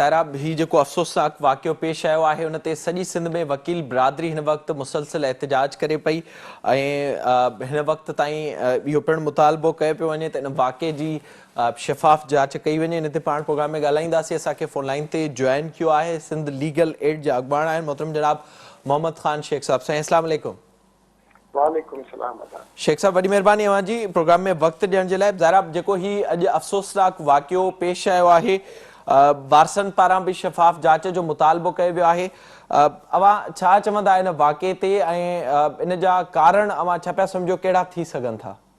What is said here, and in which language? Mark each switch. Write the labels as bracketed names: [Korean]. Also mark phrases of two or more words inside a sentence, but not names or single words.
[Sindhi] ज़ाहिरा ही जेको अफ़सोसनाक वाक़ियो पेश आयो आहे उन ते सॼी सिंध में वकील बिरादरी हिन वक़्तु मुसलसिल एहतिजाज करे पई ऐं हिन वक़्तु ताईं इहो पिणु मुतालबो कयो पियो वञे त इन वाक़े जी शफ़ाफ़ जांच कई वञे। इन ते पाण प्रोग्राम में ॻाल्हाईंदासीं। असांखे फ़ोन लाइन ते जॉइन कयो आहे सिंध लीगल एड जा अॻुवाण आहिनि मोहतरम जनाब मोहम्मद ख़ान शेख साहब। साईं [Arabic] السلام عليكم. وعليكم السلام. [Sindhi] शेख साहब वॾी महिरबानी अवांजी प्रोग्राम में वक़्तु ॾियण जे लाइ। ज़ाहिरा जेको ही अॼु अफ़सोसनाक वाक़ियो पेश आयो आहे वारसनि पारां बि शफ़ाफ़ जांच जो मुतालबो कयो वियो आहे। अवां छा चवंदा इन वाक़े ते ऐं इन जा कारण अवां छा पिया सम्झो कहिड़ा थी सघनि था?